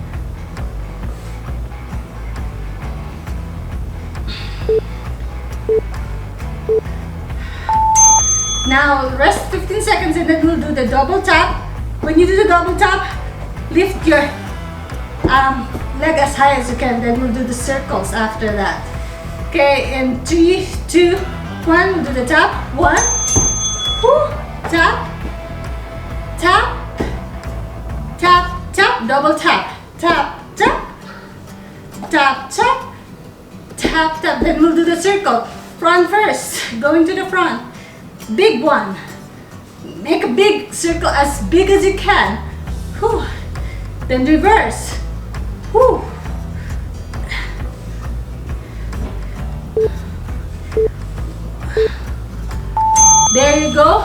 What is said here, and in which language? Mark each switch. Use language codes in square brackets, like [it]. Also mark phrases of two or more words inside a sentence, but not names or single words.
[en] Now rest 15 seconds and then we'll do the double tap. When you do the double tap, lift your leg as high as you can. Then we'll do the circles after that. Okay, in 3, 2, 1, we'll do the tap. 1, whoo, tap, tap, tap, tap, double tap, tap, tap, tap, tap, tap, tap. Then we'll do the circle. Front first, going to the front. Big one. Make a big circle as big as you can. Whew. Then reverse. Whew. There you go.